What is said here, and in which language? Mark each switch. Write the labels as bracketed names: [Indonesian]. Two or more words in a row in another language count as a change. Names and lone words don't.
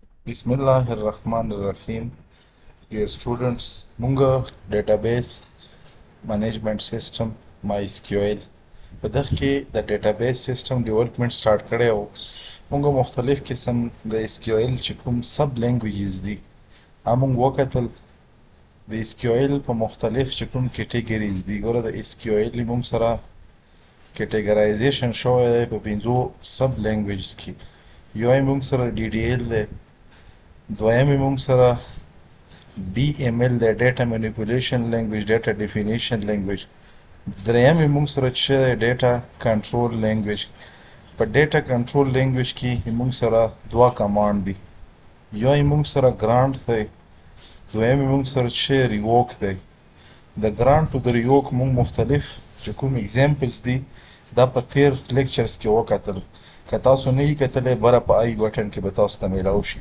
[Arabic] Bismillahirrahmanirrahim. [English] Dear students, [Pashto] Munga [English] database management system [Pashto] MySQL په دغه کې د [English] database system development start [Pashto] کړی و. موږ مختلف قسم د SQL چې کوم [English] sub languages [Pashto] دي موږ وکتل. د SQL په مختلف چې کوم categories دي. ګوره د SQL موږ سره categorization شوی دی په 5 [English] sub languages [Pashto] کې. یو یې موږ سره DDL دی، دویم یې موږ سره DML دی، [English] data manipulation language, data definition language. [Pashto] دریم یې موږ سره چې [English] data control language. [Pashto] په [English] data control language [Pashto] کې موږ سره 2 کمانډ دي. یو یې موږ سره grant دی، دویم یې موږ سره چې revoke دی. د grant او د revoke موږ مختلف چې کوم examples دي دا په تیر lectures کې وکتل. که تاسو نه یې کتلی بره په آی بټن کې به تاسو ته میلاو شي.